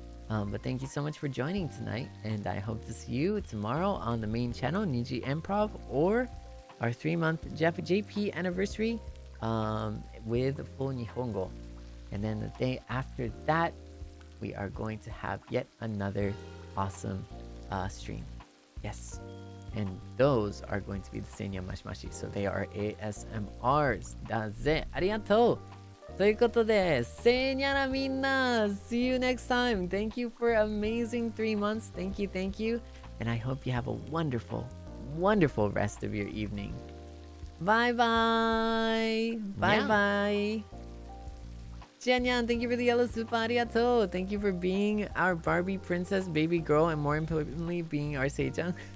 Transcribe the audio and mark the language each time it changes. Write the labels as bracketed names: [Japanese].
[English] But thank you so much for joining tonight, and I hope to see you tomorrow on the main channel, Niji Improv, or our 3-month JP anniversary with full Nihongo. And then the day after that, we are going to have yet another awesome stream. Yes. And those are going to be the Seinya Mashimashi. So they are ASMRs. [Japanese] だぜ。ありがとう。ということで、せいにゃらみんな [English] See you next time. Thank you for amazing 3 months. Thank you, thank you. And I hope you have a wonderful, wonderful rest of your evening. Bye bye. Bye bye. Jianyan, thank you for the yellow super. Arigato. Thank you for being our Barbie princess, baby girl, and more importantly, being our Seichan.